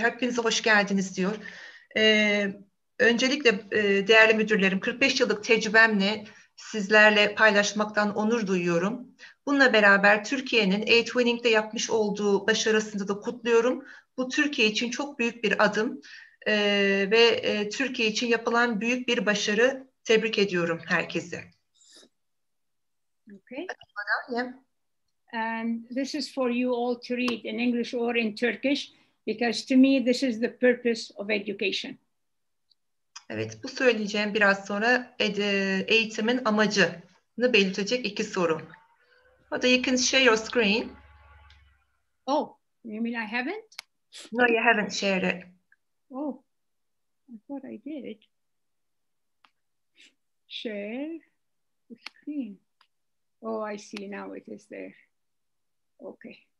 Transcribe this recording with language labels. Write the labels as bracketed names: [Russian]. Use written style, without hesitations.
[Turkish] Hepinize hoş geldiniz diyor. Öncelikle değerli müdürlerim, 45 yıllık tecrübemle sizlerle paylaşmaktan onur duyuyorum. Bununla beraber Türkiye'nin e-Twinning'de yapmış olduğu başarısını da kutluyorum. Bu Türkiye için çok büyük bir adım ve Türkiye için yapılan büyük bir başarı. Tebrik ediyorum herkese. [English] Okay. Yeah. And this is for you all to read in English or in Turkish, because to me this is the purpose of education. [Turkish] Evet, bu söyleyeceğim biraz sonra eğitimin amacını belirtecek iki soru. [English] Hoda, you can share your screen. Oh, you mean I haven't? No, you haven't shared it. Oh, I thought I did. Share the screen. Oh, I see, now it is there. Okay.